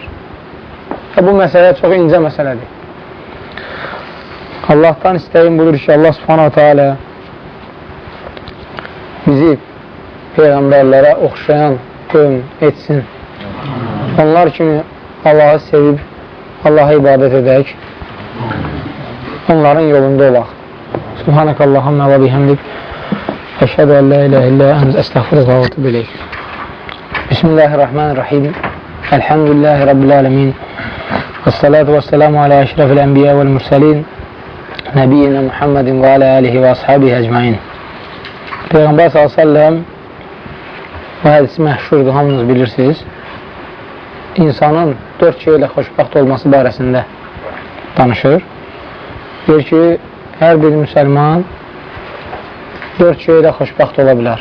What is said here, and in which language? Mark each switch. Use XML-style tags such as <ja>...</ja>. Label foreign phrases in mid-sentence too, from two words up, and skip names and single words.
<az>Və bu məsələ çox incə məsələdir. Allahdan istəyim budur ki, Allah</az> <ar>سبحانه تعالى</ar> <az>bizi Peyğəmbərlərə oxşayan qövm etsin. Onlar kimi Allahı sevib, Allaha ibadət edək, onların yolunda olaq.</az> <ar>سبحانك اللهم و بحمدك أشهد أن لا إله إلا أنت أستغفرك و أتوب إليك. بسم الله الرحمن الرحيم الحمد لله رب العالمين. والصلاة والسلام على أشرف الأنبياء والمرسلين. نبينا محمد و على آله و أصحابه أجمعين.</ar> <az>Peyğəmbər s.ə.v bu hədisi məşhurdur, hamınız bilirsiniz. İnsanın 4 şey ilə xoşbəxt olması barəsində danışır. Deyir ki, hər bir müsəlman 4 şey ilə xoşbəxt ola bilər.</az>